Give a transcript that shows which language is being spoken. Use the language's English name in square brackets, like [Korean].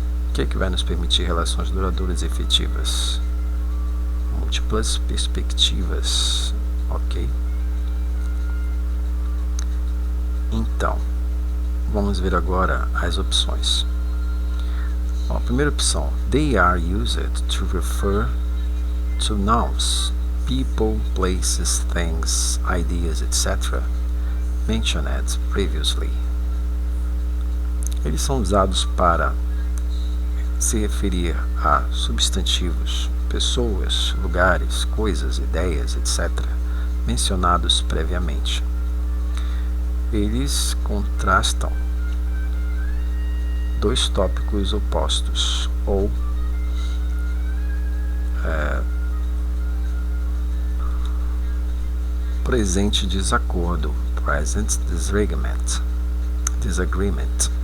[Portuguese] O que é que vai nos permitir relações duradouras e efetivas? Múltiplas perspectivas, ok? Então, vamos ver agora as opções. A primeira opção, [English] they are used to refer to nouns, people, places, things, ideas, etc. mentioned previously. [Portuguese] Eles são usados para se referir a substantivos, pessoas, lugares, coisas, ideias, etc. mencionados previamente. Eles contrastam dois tópicos opostos, ou presente desacordo, [English] present disagreement.